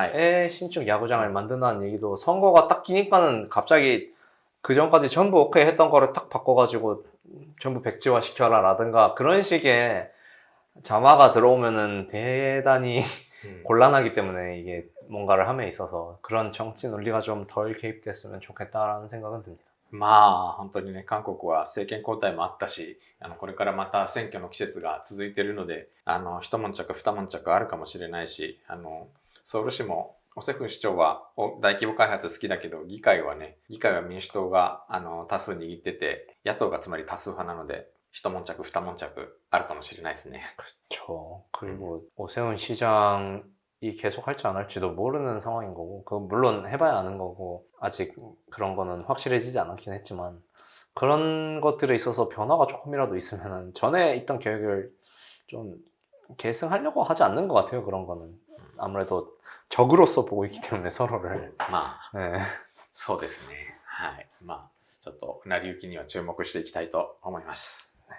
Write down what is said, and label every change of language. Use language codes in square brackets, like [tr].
[ko] 의 신축 야구장을 만든다는 얘기도 선거가 딱 끼니까는 갑자기 그 전까지 전부 오케이 했던 거를 딱 바꿔가지고 전부 백지화 시켜라 라든가 그런 식의 자마가 들어오면은 대단히 곤란하기 때문에 이게 뭔가를 함에 있어서 그런 정치 논리가 좀 덜 개입됐으면 좋겠다라는 생각은 듭니다. [ja] まあ本当にね、韓国は政権交代もあったし、これからまた選挙の季節が続いているので、一悶着二悶着あるかもしれないし、ソウル市もオセフ市長は大規模開発好きだけど、議会は民主党が多数握ってて、野党がつまり多数派なので、一悶着二悶着あるかもしれないですね。 [ko] 그렇죠. 그리고 오세훈 시장이 계속 할지 안 할지도 모르는 상황인 거고, 물론 해봐야 아는 거고, 아직 그런 거는 확실해지지 않았긴 했지만, 그런 것들에 있어서 변화가 조금이라도 있으면 전에 있던 계획을 좀 계승하려고 하지 않는 것 같아요. 그런 거는 아무래도 적으로서 보고 있기 때문에 서로를. [ja] まあ、 [ko] 네. [ja] そうですね。はい。まあ、ちょっと成り行きには注目していきたいと思います。